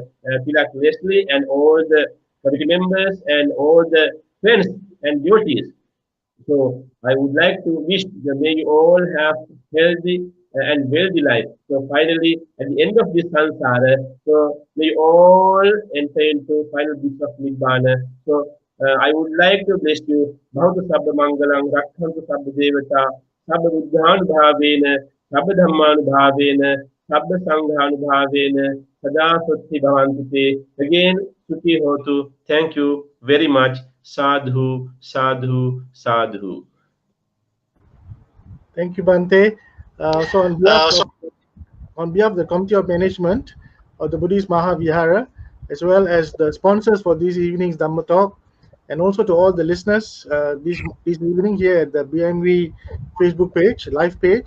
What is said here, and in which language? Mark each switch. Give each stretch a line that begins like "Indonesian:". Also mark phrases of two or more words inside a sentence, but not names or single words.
English: Pilak Leslie, and all the committee members and all the friends and devotees. So I would like to wish that may you all have healthy and wealthy life. So finally, at the end of this samsara, so may you all enter into final bliss of Nibbana. So I would like to bless you.
Pali: Bhavata Sabda Mangalam, Rakhantu Sabda Devata, Sabda Buddhan Bhavena, Sabda Dhamman Bhavena, Sabda Sanghan Bhavena, Sada Sutti Bhavantite. Again, Suti Hotu.
English: Thank you very much.
Pali: Sadhu, sadhu, sadhu.
English: Thank you, Bhante. So on behalf of the Committee of Management of the Buddhist Mahavihara, as well as the sponsors for this evening's Dhamma talk, and also to all the listeners this evening here at the BMV Facebook page, live page.